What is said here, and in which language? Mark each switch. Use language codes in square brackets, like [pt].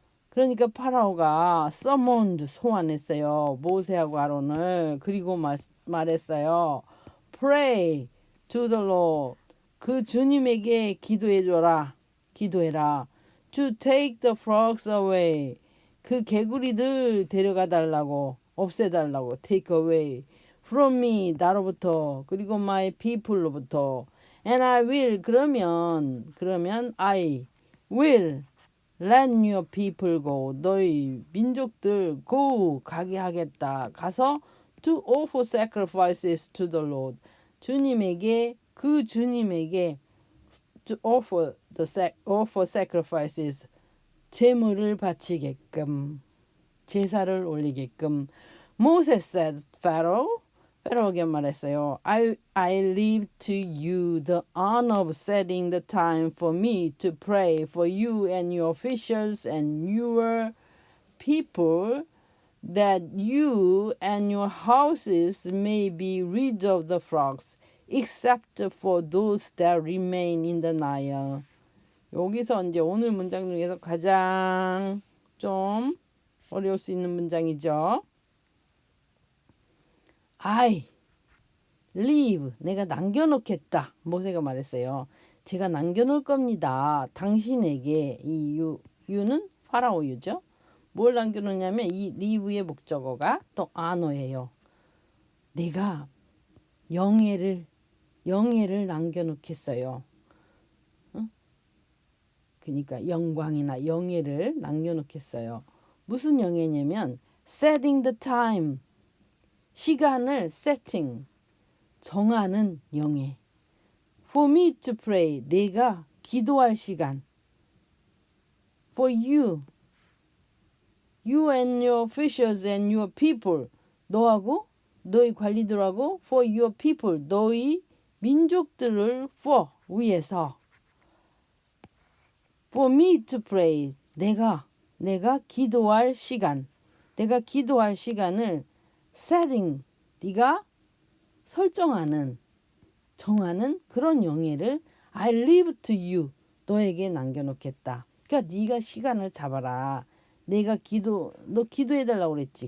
[ko] 그러니까 파라오가 summoned 소환했어요. 모세하고 아론을. 그리고 말했어요. [en] Pray to the Lord. [ko] 그 주님에게 기도해줘라. 기도해라. [en] To take the frogs away. [ko] 그 개구리들 데려가 달라고. 없애달라고. [en] Take away. From me. [ko] 나로부터. 그리고 [en] my people [ko] 로부터. [en] And I will. [ko] 그러면 [en] I will. Let your people go. [ko] 너희 민족들 go 가게 하겠다. 가서 [en] to offer sacrifices to the Lord. [ko] 주님에게 그 주님에게 [en] to offer sacrifices [ko] 제물을 바치게끔 제사를 올리게끔. [en] Moses said, [ko] Pharaoh 페로에게 말했어요. [en] I leave to you the honor of setting the time for me to pray for you and your officials and your people, that you and your houses may be rid of the frogs, except for those that remain in the Nile. [ko] 여기서 이제 오늘 문장 중에서 가장 좀 어려울 수 있는 문장이죠. [en] I leave [ko] 내가 남겨놓겠다. 모세가 말했어요. 제가 남겨놓을 겁니다. 당신에게 이 유는 파라오 유죠. 뭘 남겨놓냐면 이 leave의 목적어가 또 honor예요. 내가 영예를 남겨놓겠어요. 응? 그러니까 영광이나 영예를 남겨놓겠어요. 무슨 영예냐면 [en] setting the time [ko] 시간을 setting 정하는 영예. [en] For me to pray [ko] 내가 기도할 시간. [en] For you and your officials and your people [ko] 너하고 너희 관리들하고 [en] for your people [ko] 너희 민족들을 [en] for [ko] 위해서 [en] for me to pray 내가 기도할 시간. [ko] 내가 기도할 시간을 setting 네가 설정하는 정하는 그런 영예를 [en] I leave to you [ko] 너에게 남겨놓겠다. 그러니까 네가 시간을 잡아라. 너 기도해달라고 그랬지.